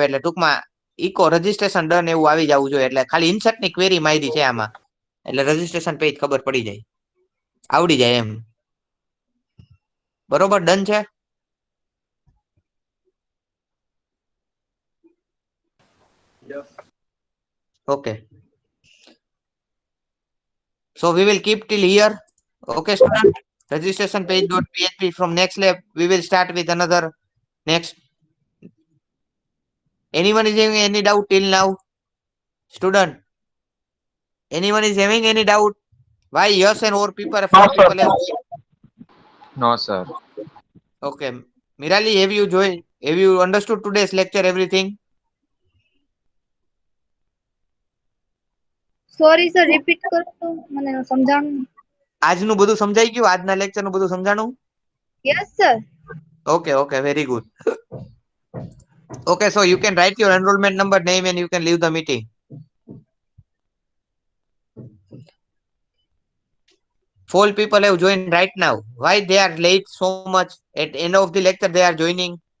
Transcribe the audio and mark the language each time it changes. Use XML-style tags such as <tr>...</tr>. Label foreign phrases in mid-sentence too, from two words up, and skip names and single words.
<gu>એટલે ટૂંકમાં</gu> <en>echo registration done</en> <gu>એવું આવી જવું જોઈએ. એટલે ખાલી ઇન્સર્ટ ની ક્વેરી મારી છે આમાં, એટલે</gu> <en>registration page</en> <gu>ખબર પડી જાય, આવડી જાય એમ. બરોબર, ડન છે?</gu> <en>યસ. Okay. So we will keep till here. Okay, student. Registration page.php from next lab. We will start with another next. Anyone is having any doubt till now? Student. Anyone is having any doubt? Why yes and or people, No, four sir. people have. no sir. Okay. Mirali, have you joined? Have you understood today's lecture, everything? sorry sir repeat</en> <gu>કરો તો મને સમજાણું. આજનું બધું સમજાઈ ગયું? આજના લેક્ચર નું બધું સમજાણું?</gu> <en>yes sir. Okay, okay, very good. Okay, so you can write your enrollment number, name, and you can leave the meeting. Four people have joined right now. Why they are late so much? At end of the lecture, they are joining.</en>